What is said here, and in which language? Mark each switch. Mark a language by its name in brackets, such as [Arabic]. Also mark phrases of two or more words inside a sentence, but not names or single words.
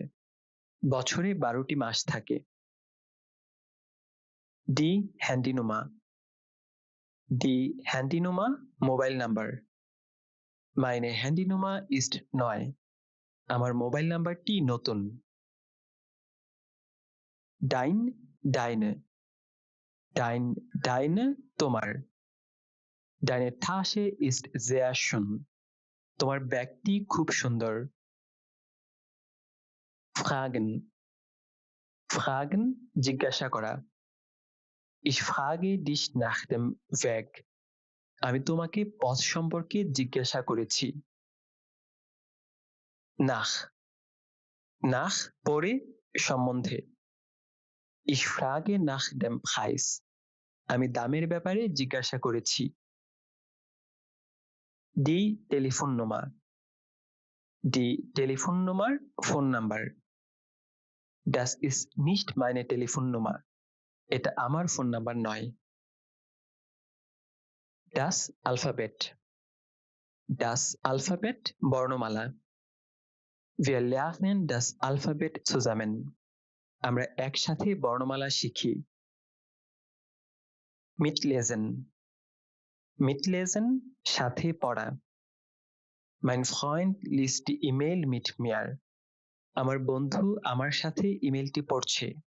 [Bangla] বছরে 12টি মাস থাকে। [German] Die Handynummer Die Handynummer [Bangla] মোবাইল নাম্বার [German] Meine Handynummer ist neu. [Bangla] আমার মোবাইল নাম্বারটি নতুন। [German] Dein deine Dein deine তোমার Deine Tasche ist sehr schön. [Bangla] তোমার ব্যাগটি খুব সুন্দর। [German] Fragen Fragen জিজ্ঞাসা করা Ich frage dich nach dem Weg. [Bangla] আমি তোমাকে পথ সম্পর্কে জিজ্ঞাসা করেছি। [German] Nach Nach [Bangla] পরে সম্বন্ধে [German] Ich frage nach dem Preis. [Bangla] আমি দামের ব্যাপারে জিজ্ঞাসা করেছি। [German] Die Telefonnummer Die Telefonnummer [Bangla] ফোন নাম্বার [German] Das ist nicht meine Telefonnummer. [Bangla] এটা আমার ফোন নাম্বার নয়। [German] Das Alphabet Das Alphabet বর্ণমালা Wir lernen das Alphabet zusammen. [Bangla] আমরা একসাথে বর্ণমালা শিখি। [German] Mitlesen Mitlesen [Bangla] সাথে পড়া [German] Mein Freund liest die E-Mail mit mir. [Bangla] আমার বন্ধু আমার সাথে ইমেলটি পড়ছে।